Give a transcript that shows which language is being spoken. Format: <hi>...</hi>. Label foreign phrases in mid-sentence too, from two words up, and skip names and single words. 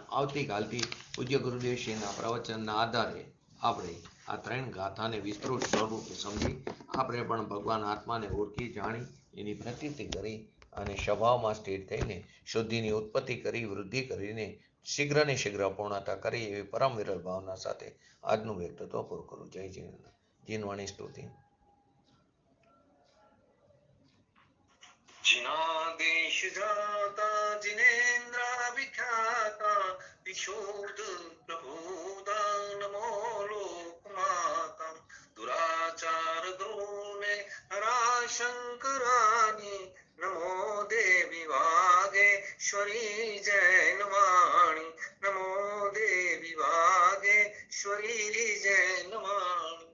<gu>આવતીકાલથી પૂજ્ય ગુરુદેવશ્રીના પ્રવચનના આધારે આપણે આ 3 ગાથાને વિસ્તૃત સ્વરૂપે સમજી આપણે પણ ભગવાન આત્માને ઓળખી, જાણી, એની પ્રતીતિ કરી અને સ્વભાવમાં સ્થિર થઈને શુદ્ધિની ઉત્પત્તિ કરી, વૃદ્ધિ કરીને શીઘ્ર ને શીઘ્ર પૂર્ણતા કરી એવી પરમ વિરલ ભાવના સાથે આજનું વ્યક્તિત્વ પૂરું કરું. જય જીવન. જીનવાણી સ્તુતિ.</gu> <hi>जिनादेश जाता जिनेन्द्र विख्याता विशुद्ध प्रभुदा नमो लोकमाता दुराचार द्रोणे हरा शंकरानी नमो देवी वागेश्वरी जैनवाणी नमो देवी वागेश्वरी जैनवाणी.</hi>